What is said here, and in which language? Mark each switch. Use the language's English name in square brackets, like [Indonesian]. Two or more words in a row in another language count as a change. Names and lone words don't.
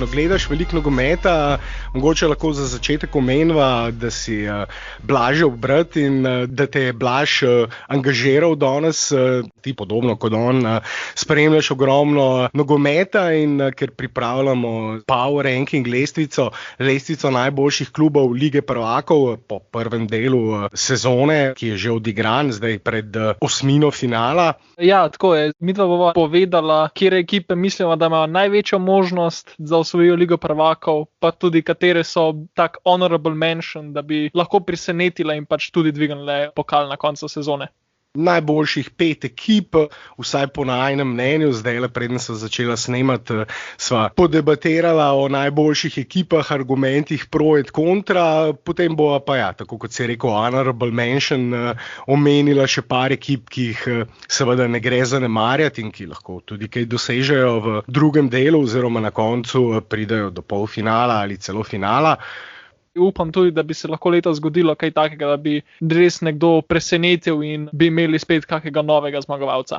[Slovenian] Gledaš veliko nogometa, mogoče lahko za začetek omeniva, da si Blaž obrat in da te je Blaž angažiral danes, ti podobno kot on, spremljaš ogromno nogometa in ker pripravljamo [English] Power Ranking [Slovenian] lestvico najboljših klubov Lige prvakov po prvem delu sezone, ki je že odigran, zdaj pred osmino finala. Ja, tako je. Midva bova povedala, kere ekipe mislimo, da imajo največjo možnost za osvojijo Ligo prvakov, pa tudi katere so tak [English] honorable mention, [Slovenian] da bi lahko presenetile in pač tudi dvignile pokal na koncu sezone. Najboljših 5 ekip, vsaj po najinem mnenju, zdaj preden sem začela snemati, sva podebatirala o najboljših ekipah, argumentih [Latin] pro et kontra, [Slovenian] potem bova pa tako kot si rekel, [English] honorable mention, [Slovenian] omenila še par ekip, ki jih seveda ne gre zanemarjati in ki lahko tudi kaj dosežejo v drugem delu oziroma na koncu pridejo do polfinala ali celo finala. Upam tudi, da bi se lahko letos zgodilo kaj takega, da bi res nekdo presenetil in bi imeli spet kakega novega zmagovalca.